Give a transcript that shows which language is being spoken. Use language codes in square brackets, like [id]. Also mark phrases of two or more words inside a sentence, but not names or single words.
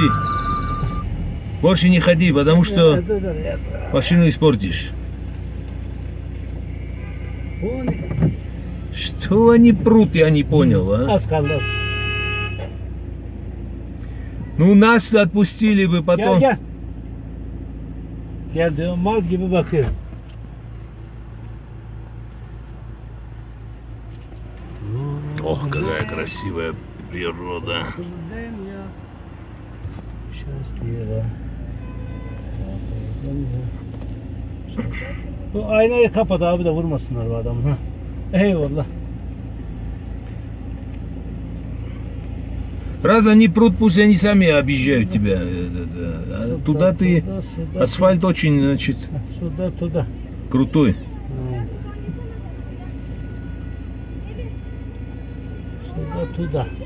[ru] Больше не ходи, потому что Это. машину испортишь. Вон. Что они прут, я не понял, а? Аскалдар. Ну нас отпустили бы потом. [tr] Gel. Gel diyor, mal gibi bakıyor. [ru] Ох, какая красивая природа. [tr] Bu aynayı kapat abi de vurmasınlar bu adamı. Ha. Eyvallah. [ru] Раз они прут, пусть они сами объезжают тебя. А туда ты... Сюда, Асфальт очень, значит, Туда. крутой. Туда.